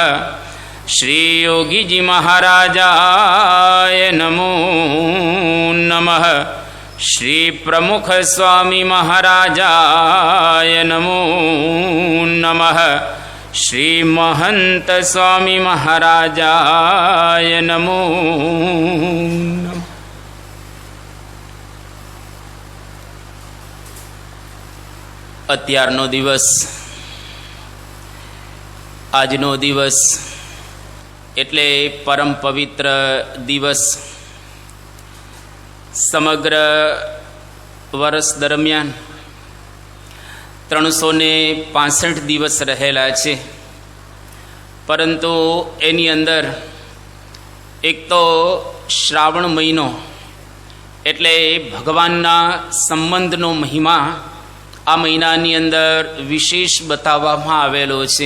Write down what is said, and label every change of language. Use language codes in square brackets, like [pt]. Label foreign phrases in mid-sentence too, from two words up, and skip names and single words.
[sa] श्री योगी जी महाराजाय नमो नमः। श्री प्रमुख स्वामी महाराजाय नमो नमः। श्री महंत स्वामी महाराजाय नमो नमः। [gu] અત્યારનો દિવસ, આજનો દિવસ એટલે પરમ પવિત્ર દિવસ. સમગ્ર વર્ષ દરમિયાન 365 દિવસ રહેલા છે, પરંતુ એની અંદર એક તો શ્રાવણ મહિનો એટલે ભગવાનના સંબંધનો મહિમા આ મહિનાની અંદર વિશેષ બતાવવામાં આવેલો છે.